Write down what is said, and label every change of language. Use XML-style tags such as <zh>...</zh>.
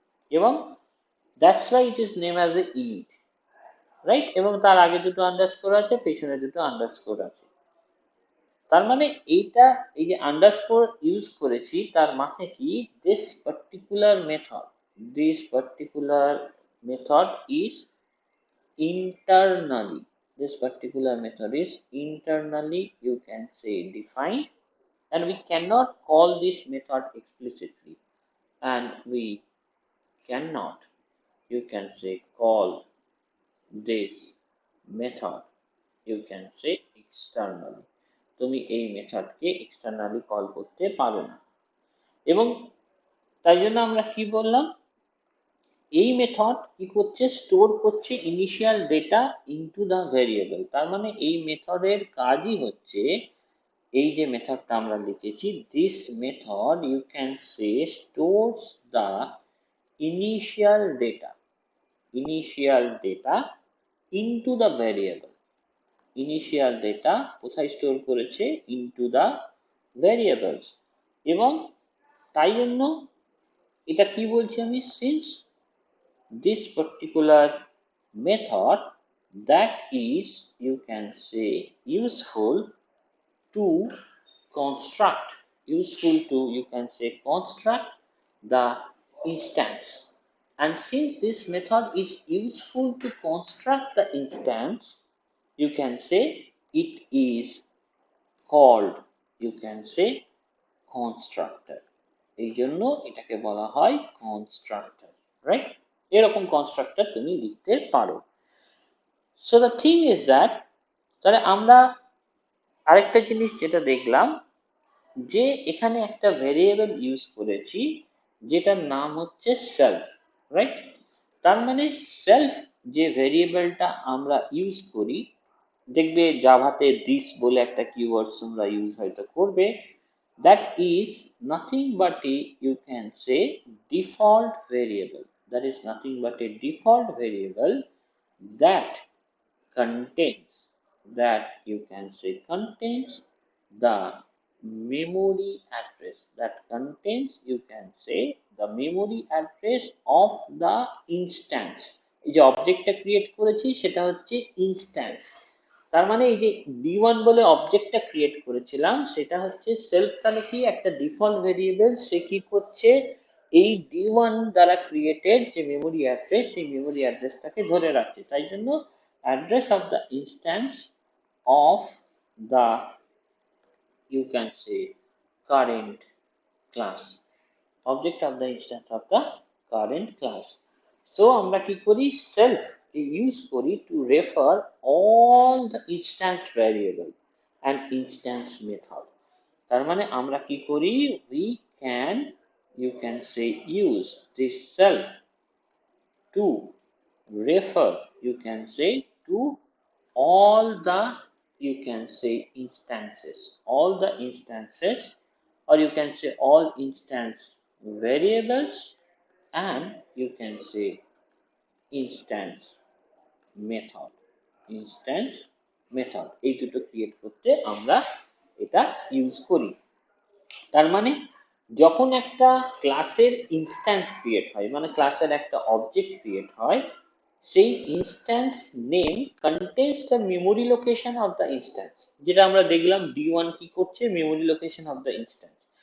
<en>এবং that's why it is named as a init, right.</en> <bn>এবং তার আগে দুটো আন্ডারস্কোর আছে, পেছনে দুটো আন্ডারস্কোর আছে। তার মানে এইটা, এই যে আন্ডারস্কোর ইউজ করেছি তার মানে কি,</bn> <en>this particular method, this particular method is internally, this particular method is internally, you can say defined, and we cannot call this method explicitly, and we cannot, you can say call this method, you can say externally,</en> <bn>তুমি এই মেথডকে externally call করতে পারো না। এবং তাই জন্য আমরা কি বললাম, এই মেথড কি করছে, স্টোর করছে</bn> <en>Initial data into the variable.</en> <bn>তার মানে এই মেথডের কাজই হচ্ছে, এই যে মেথডটা আমরা লিখেছি,</bn> <en>this method you can say stores the initial data, initial data into the variable,</en> <bn>initial data কোথায় স্টোর করেছে,</bn> <en>Into the variables.</en> <bn>এবং তাই জন্য এটা কি বলছি আমি,</bn> <en>since this particular method that is, you can say useful to construct, useful to, you can say construct the instance, and since this method is useful to construct the instance, you can say it is called, you can say constructor,</en> <bn>এই জন্য এটাকে বলা হয় constructor, right. এরকম constructor তুমি লিখতে পারো।</bn> <en>so the thing is that,</en> <bn>তাহলে আমরা আরেকটা জিনিস যেটা দেখলাম, যে এখানে একটা ভেরিয়েবল ইউজ করেছি যেটার নাম হচ্ছে সেলফ, রাইট। তার মানে সেলফ যে ভেরিয়েবলটা আমরা ইউজ করি, দেখবে জাভাতে দিস বলে একটা কিওয়ার্ডস তোমরা ইউজ হয়তো করবে,</bn> <en>that is nothing but a, you can say default variable, that is nothing but a default variable that contains, that you can say contains the memory address that contains, you can say, the memory address of the instance.</en> <bn>এই যে অবজেক্টটা create করেছি সেটা হচ্ছে instance. তার মানে এই যে d1 বলে অবজেক্টটা ক্রিয়েট করেছিলাম সেটা হচ্ছে সেলফ, তাহলে কি একটা ডিফল্ট ভেরিয়েবল, সে কি করছে এই d1 দ্বারা ক্রিয়েটেড যে মেমোরি অ্যাড্রেস সেই মেমোরি অ্যাড্রেসটাকে ধরে রাখছে।</bn> <en>তাই জন্য address of the instance of the, you can say, current class, object of the instance of the current class. So</en> <bn>আমরা কি করি, self ইউজ করি</bn> <en>to refer all the instance variable and instance method।</en> <bn>তার মানে আমরা কি করি,</bn> <en>we can, you can say, use this self to refer, you can say, to all the, you can say, instances, all the instances, or you can say all instance variables, and you can say instance method, instance method,</en> <bn>এই দুটো create করতে আমরা এটা use করি। তার মানে যখন একটা ক্লাসের ইনস্ট্যান্স ক্রিয়েট হয়, মানে ক্লাসের একটা অবজেক্ট ক্রিয়েট হয়, সেই</bn> <en>Instance name contains the memory location of the instance.</en> <bn>যেটা আমরা দেখলাম d1 কি করছে,</bn> <en>Memory location of the instance.</en>